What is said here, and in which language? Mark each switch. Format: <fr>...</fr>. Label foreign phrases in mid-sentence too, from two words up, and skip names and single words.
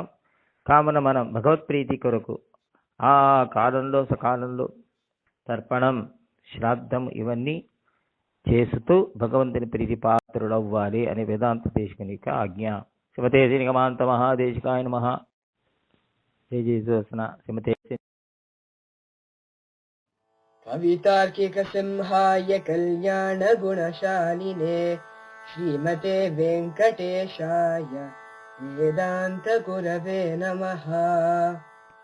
<te>కావున మనం భగవత్ప్రీతి కొరకు ఆ కాలంలో సకాలంలో తర్పణం, శ్రాద్ధం ఇవన్నీ చేస్తూ భగవంతుని ప్రీతి పాత్రుడవ్వాలి అనే వేదాంత దేశికుని యొక్క ఆజ్ఞ.</te> <sa>శ్రీమతే శ్రీనిగమాంత మహాదేశికాయ నమః. జయ జయ సుదర్శన. శ్రీమతే कवितार्किक सिंहाय कल्याण गुणशालिने श्रीमते वेंकटेशाय वेदांत गुरवे नमः.</sa>